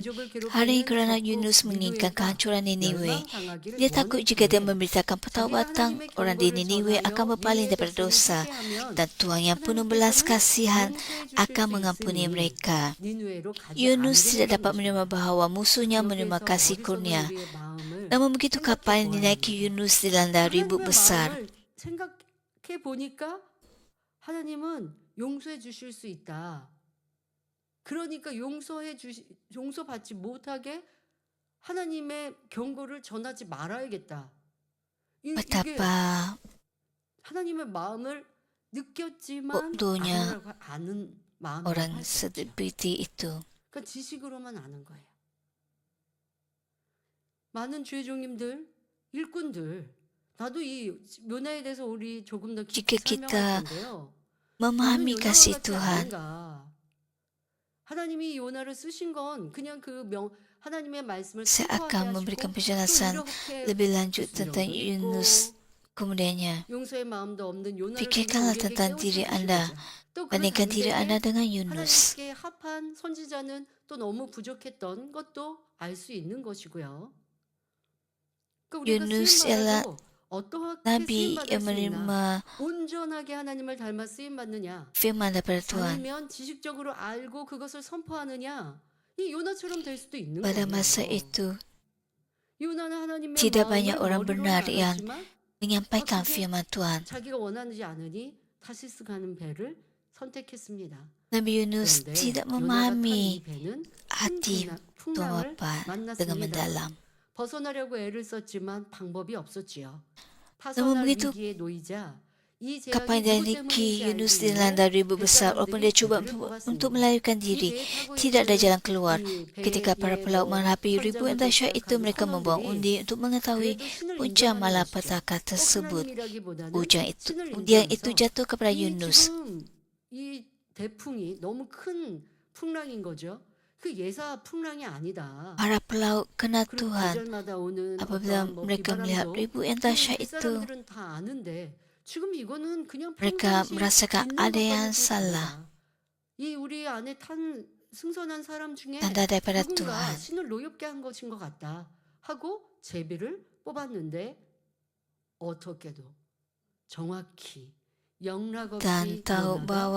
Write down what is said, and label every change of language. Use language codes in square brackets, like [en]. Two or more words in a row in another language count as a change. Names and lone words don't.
[ms] Hari ini kerana Yunus menginginkan kehancuran Niniwe, dia takut jika dia memberitakan pertaubatan, orang di Niniwe akan berpaling daripada dosa, dan Tuhan yang penuh belas kasihan akan mengampuni mereka. Yunus tidak dapat menerima bahawa musuhnya menerima kasih kurnia. Namun begitu kapal yang dinaiki Yunus dilanda ribut besar. [ko] 생각해 보니까 하나님은 용서해 주실 수 있다. 그러니까 용서받지 못하게 하나님의 경고를 전하지 말아야겠다. 이게 [ms] Betapa [ko] 하나님의 마음을 느꼈지만 [ms] bodohnya [ko] 아는 마음이 [ms] orang seperti itu. [ko] 그러니까 지식으로만 아는 거예요. 많은 주의종님들, 일꾼들, 나도 이 묘나에 대해서 우리 조금 더 [ms] Jika [ko] 깊이 [ms] kita [ko] 설명할 텐데요. [ms] memahami [ko] 나는 [ms] kasih [ko] 요나와 같지 [ms] Tuhan, [ko] 않은가. 하나님이 요나를 쓰신 건 그냥 하나님의 말씀을 [ms] saya [ko] 선포하게 [ms] akan [ko] 하시고 [ms] memberikan [ko] 또 [ms] penjelasan [ko] 이렇게 [ms] lebih lanjut tentang [ko] 있고 [ms] Yunus. Kemudiannya, [ko] 용서의 마음도 없는 요나를 [ms] pikirkanlah [ko] 우리에게 [ms] tentang diri [ko] 깨우쳐 [ms] Anda. [ko] 주신 거죠. 또 그 [ms] Bandingkan diri Anda [ko] 당대에 [ms] dengan Yunus. [ko] 하나님께 합한 선지자는 또 너무 부족했던 것도 알 수 있는 것이고요. 그러니까 우리가 [ms] Yunus ialah [ko] 쓰임받아도 어떠하게 [ms] Nabi [ko] 쓰임받을 [ms] yang [ko] 수 있나? [ms] menerima [ko] 온전하게 하나님을 닮아 쓰임받느냐? [ms] firman daripada Tuhan. [ko] 아니면 지식적으로 알고 그것을 선포하느냐? 이 요나처럼 될 수도 있는 [ms] Pada [ko] 거예요. [ms] masa itu, [ko] 요나는 하나님의 [ms] tidak [ko] 마음을 [ms] banyak orang [ko] 머리로는 [ms] benar yang [ko] 알았지만 [ms] menyampaikan [ko] 그게 [ms] firman Tuhan. [ko] 자기가 원하지 않으니 타시스 가는 배를 선택했습니다. [ms] Nabi Yunus [ko] 그런데 [ms] tidak [ko] 요나가 탄 이 [ms] memahami [ko] 배는 [ms] hati [ko] 큰 [ms] Tuhan [ko] 풍랑을 [ms] Bapa dengan [ko] 만났습니다. [ms] mendalam. [ko] 벗어나려고 애를 썼지만 방법이 없었지요. [ms] Namun [ko] 파선할 [ms] begitu, [ko] 위기에 놓이자 이 [ms] kapal [ko] 재앙이 [ms] yang [ko] 누구 [ms] dinaiki [ko] 때문인지 [ms] Yunus [ko] 알기 [ms] dilanda [ko] 위해 [ms] ribut besar walaupun dia cuba untuk melarikan diri. Tidak ada jalan keluar. Ketika para pelaut menghadapi ribut yang dahsyat itu, mereka membuang undi untuk mengetahui punca malapetaka tersebut. Undian itu jatuh kepada Yunus. [ko] 이 대풍이 너무 큰 풍랑인 거죠. 그 예사 풍랑이 아니다. [ms] Para pelaut kenal [ko] 그리고 [ms] Tuhan. [ko] 계절마다 오는 [ms] Apabila [ko] 어떠한 [ms] mereka melihat [ko] 비바람도 [ms] ribut yang dahsyat [ko] 이 [ms] itu, [ko] 사람들은 다 아는데 지금 이거는 그냥 [ms] mereka [ko] 평상시 [ms] merasakan [ko] 있는 [ms] ada yang [ko] 것과는 좀 [ms] salah. [ko] 다르다. 이 우리 안에 탄 승선한 사람 중에 [ms] Tanda daripada [ko] 누군가 [ms] Tuhan. [ko] 신을 노엽게 한 것인 것 같다 하고 제비를 뽑았는데 어떻게도 정확히 영락 [ms] Dan [ko] 없이 [ms] tahu [ko] 요나가 [ms] bahawa